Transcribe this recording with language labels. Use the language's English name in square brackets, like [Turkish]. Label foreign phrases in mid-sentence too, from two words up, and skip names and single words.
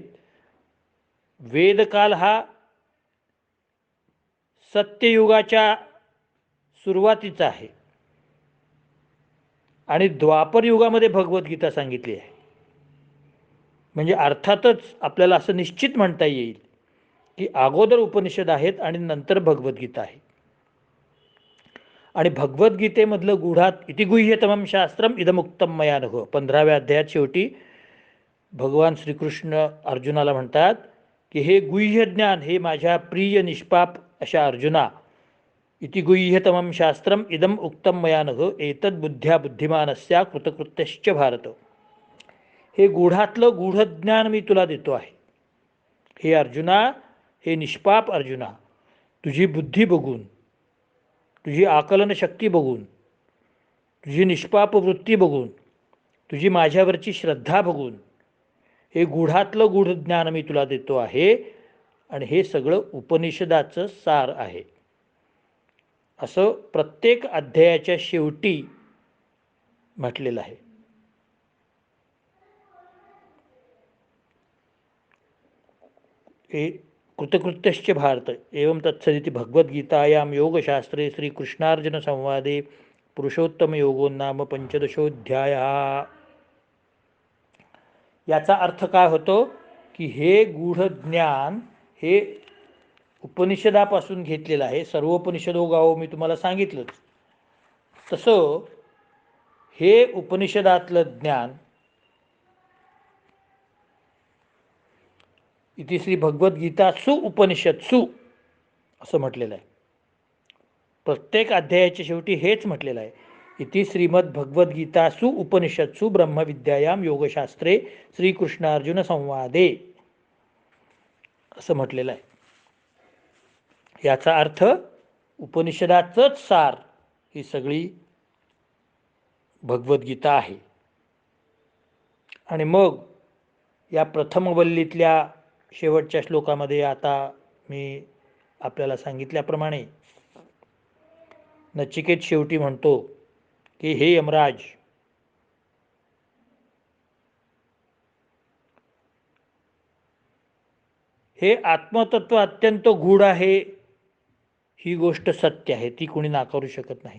[Marathi] वेदकाल हा सत्ययुगाच्या सुरुवातीचा आहे आणि द्वापर युगामध्ये भगवद्गीता सांगितली आहे. म्हणजे अर्थातच आपल्याला असं निश्चित म्हणता येईल की अगोदर उपनिषद आहेत आणि नंतर भगवद्गीता आहे. आणि भगवद्गीतेमधलं [Sanskrit] गूढात इति गुह्यतमं शास्त्रम इदमुक्तम मया नघ, [Marathi] 15व्या अध्यायात शेवटी भगवान श्रीकृष्ण अर्जुनाला म्हणतात की हे गुह्य ज्ञान, हे माझ्या प्रिय निष्पाप अशा अर्जुना, [Sanskrit] इति गुह्यतमं शास्त्रम इदम उक्तम मया नघ एतद बुद्ध्या बुद्धिमानस्या कृतकृत्यश्च भारत. [Marathi] हे गूढातलं गूढज्ञान मी तुला देतो आहे. हे अर्जुना, हे निष्पाप अर्जुना, तुझी बुद्धी बघून, तुझी आकलन शक्ती बघून, तुझी निष्पाप वृत्ती बघून, तुझी माझ्यावरची श्रद्धा बघून हे गूढातलं गूढ ज्ञान मी तुला देतो आहे. आणि हे सगळं उपनिषदाचं सार आहे, असं प्रत्येक अध्यायाच्या शेवटी म्हटलेलं आहे. [Sanskrit] हे कृतकृत्यश्च भारत एवं तत्सदिति भगवद्गीतायां योगशास्त्रे श्रीकृष्णार्जुन संवादे पुरुषोत्तम योगो नाम 15ोऽध्यायः. [Marathi] याचा अर्थ काय होतो की हे गूढ ज्ञान हे उपनिषदापासून घेतलेलं आहे. [Sanskrit] सर्वोपनिषदो गावो [Marathi] मी तुम्हाला सांगितलंच. तसं हे उपनिषदातलं ज्ञान [Sanskrit] इति श्री भगवद्गीतासु उपनिषत्सु [Marathi] असं म्हटलेलं आहे. प्रत्येक अध्यायाच्या शेवटी हेच म्हटलेलं आहे, [Sanskrit] इति श्रीमद भगवद्गीतासु उपनिषत्सु ब्रह्मविद्यायाम योगशास्त्रे श्रीकृष्णार्जुन संवादे [Marathi] असं म्हटलेलं आहे. याचा अर्थ उपनिषदाचंच सार ही सगळी भगवद्गीता आहे. आणि मग या प्रथम वल्लीतल्या शेवटच्या श्लोकामध्ये आता मी आपल्याला सांगितल्याप्रमाणे नचिकेत शेवटी म्हणतो की हे यमराज, हे आत्मतत्व अत्यंत गूढ आहे, ही गोष्ट सत्य आहे, ती कोणी नाकारू शकत नाही.